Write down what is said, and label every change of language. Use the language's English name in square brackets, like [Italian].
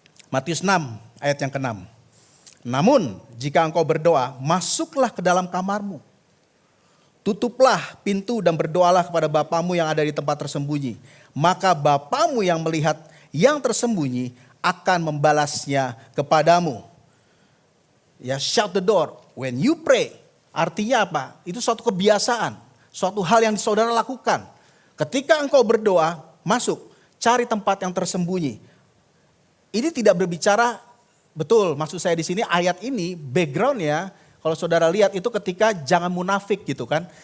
[Indonesian] Matius 6 ayat yang ke-6. Namun jika engkau berdoa, masuklah ke dalam kamarmu. Tutuplah pintu dan berdoalah kepada Bapamu yang ada di tempat tersembunyi. Maka Bapamu yang melihat yang tersembunyi akan membalasnya kepadamu. [English] Ya, shut the door when you pray. [Indonesian] Artinya apa? Itu suatu kebiasaan, suatu hal yang saudara lakukan. Ketika engkau berdoa, masuk, cari tempat yang tersembunyi. Ini tidak berbicara, betul maksud saya di sini ayat ini backgroundnya, kalau saudara lihat itu ketika jangan munafik gitu kan.